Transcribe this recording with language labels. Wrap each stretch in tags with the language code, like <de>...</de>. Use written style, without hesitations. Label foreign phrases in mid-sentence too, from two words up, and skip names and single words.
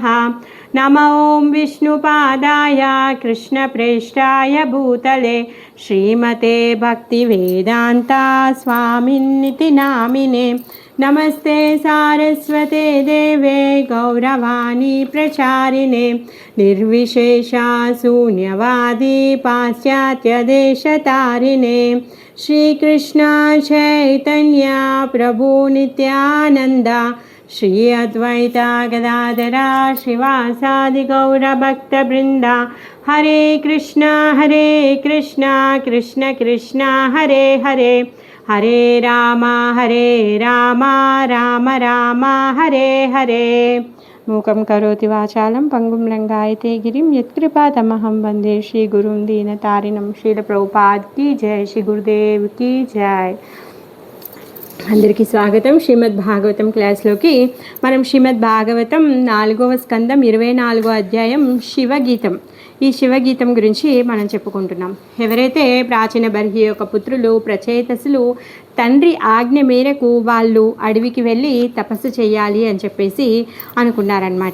<sa>नमो ॐ विष्णुपादाय कृष्णप्रेष्ठाय भूतले श्रीमते भक्तिवेदान्ता स्वामिन्निति नामिने नमस्ते सारस्वते देवे गौरवाणी प्रचारिणे निर्विशेषा शून्यवादी पाश्चात्यदेशतारिणे श्रीकृष्ण चैतन्य प्रभु नित्यानंद श्री अद्वैता गदाधरा श्रीवासादि गौरभक्तवृंदा हरे कृष्ण कृष्ण कृष्ण हरे हरे हरे राम राम राम हरे हरे। मूकं करोति वाचालं पंगुं लंघयते गिरिं यत्कृपातमहं वन्दे श्रीगुरुं दीनतारिणं।</sa> <hi>श्रील प्रभुपाद की जय, श्री गुरुदेव की जय।</hi> <te>అందరికీ స్వాగతం శ్రీమద్ భాగవతం క్లాస్లోకి. మనం శ్రీమద్ భాగవతం 4వ స్కందం 24వ అధ్యాయం శివగీతం. ఈ శివగీతం గురించి మనం చెప్పుకుంటున్నాం. ఎవరైతే ప్రాచీన బర్హి యొక్క పుత్రులు ప్రచేతసులు తండ్రి ఆజ్ఞ మేరకు వాళ్ళు అడవికి వెళ్ళి తపస్సు చేయాలి అని చెప్పేసి అనుకున్నారనమాట.</te>